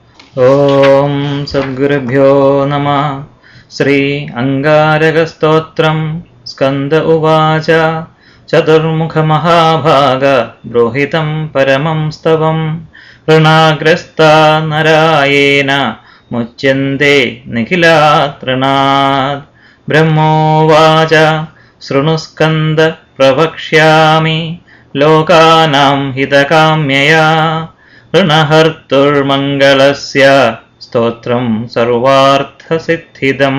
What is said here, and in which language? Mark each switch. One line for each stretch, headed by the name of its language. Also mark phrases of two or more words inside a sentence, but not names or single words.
Sanskrit: ఓం సద్గురుభ్యో నమః. శ్రీ అంగారకస్తోత్రం. స్కంద ఉవాచ. చతుర్ముఖ మహాభాగ బ్రూహితం పరమం స్తవం. ಋಣಾಗ್ರಸ್ತಾ ನರಾಯೇಣ ಮುಚ್ಯಂತೆ ನಿಖಿಲಾತ್ ಋಣಾತ್. ಬ್ರಹ್ಮೋವಾಚ. ಶೃಣು ಸ್ಕಂದ ಪ್ರವಕ್ಷ್ಯಾಮಿ ಲೋಕಾನಾಂ ಹಿತಕಾಮ್ಯಯಾ. ಋಣಹರ್ತುರ್ಮಂಗಲಸ್ಯ ಸ್ತೋತ್ರಂ ಸರ್ವಾರ್ಥಸಿದ್ಧಿದಂ.